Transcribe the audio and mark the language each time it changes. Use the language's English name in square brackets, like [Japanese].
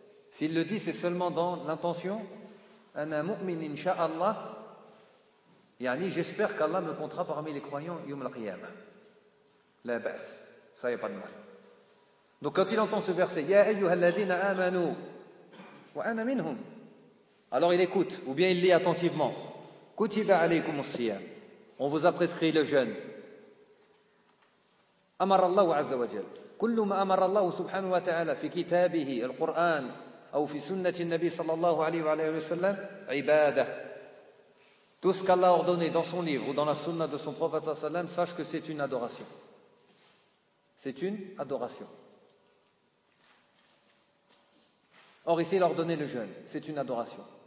[French] S'il le dit, c'est seulement dans l'intention « [Arabic] Ana mu'min insha'Allah [French] » yani, « J'espère qu'Allah me comptera parmi les croyants yom al-qiyam » La ba's. Ça, il n'y a pas de mal. Donc, quand il entend ce verset « [Arabic] Ya ayyuha alladhina amanu wa ana minhum [French] » alors il écoute, ou bien il lit attentivement « [Arabic] Kutiba alaykum as-siyam [French] » On vous a prescrit le jeûne. [Arabic] أمر الله عز وجل كل ما أمر الله سبحانه وتعالى في كتابه القرآن ou fi sunnati nabi sallallahu alayhi wa sallam, ibadah. [French] Tout ce qu'Allah a ordonné dans son livre ou dans la sunna de son prophète sallallahu alayhi wa sallam, sache que c'est une adoration. C'est une adoration. Or ici, il a ordonné le jeûne. C'est une adoration.